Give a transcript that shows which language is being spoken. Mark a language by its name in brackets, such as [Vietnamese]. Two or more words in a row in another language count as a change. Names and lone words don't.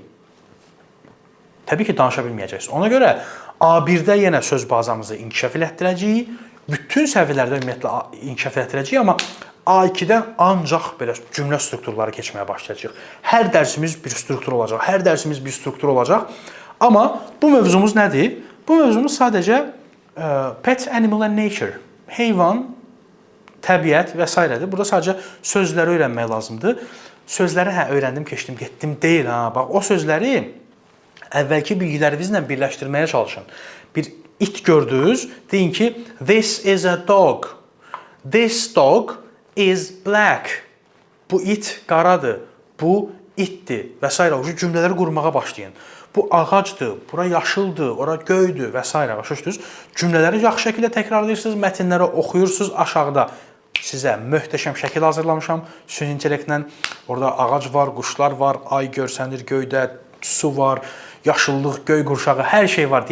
[Azerbaijani] Təbii ki, danışa bilməyəcəksiniz. Ona görə A1-də yenə söz bazamızı inkişaf elətdirəcəyik, bütün səviyyələrdə ümumiyyətlə inkişaf elətdirəcəyik, amma A2-dən ancaq belə cümlə strukturları keçməyə başlayacaq. Hər dərsimiz bir struktur olacaq, hər dərsimiz bir struktur olacaq. Amma bu mövzumuz nədir? Bu mövzumuz sadəcə [English] pet, animal and nature, [Azerbaijani] heyvan, təbiət və s. Burada sadəcə sözləri öyrənmək lazımdır. Sözləri öyrəndim, keçdim, getdim deyil. Bax, o sözləri əvvəlki bilgilərinizlə birləşdirməyə çalışın. Bir it gördünüz, deyin ki, [English] this is a dog. This dog is black. [Azerbaijani] Bu it qaradır, bu itdir və s. O cümlələri qurmağa başlayın. Bu ağacdır, bura yaşıldır, ora göydür və s. Başa düşdünüz? Cümlələri yaxşı şəkildə təkrarlayırsınız, mətnləri oxuyursunuz. Aşağıda sizə möhtəşəm şəkil hazırlamışam. Süni intellektlə orada ağac var, quşlar var, ay görsənir göydə, su var, yaşıllıq, göy qurşağı, hər şey var.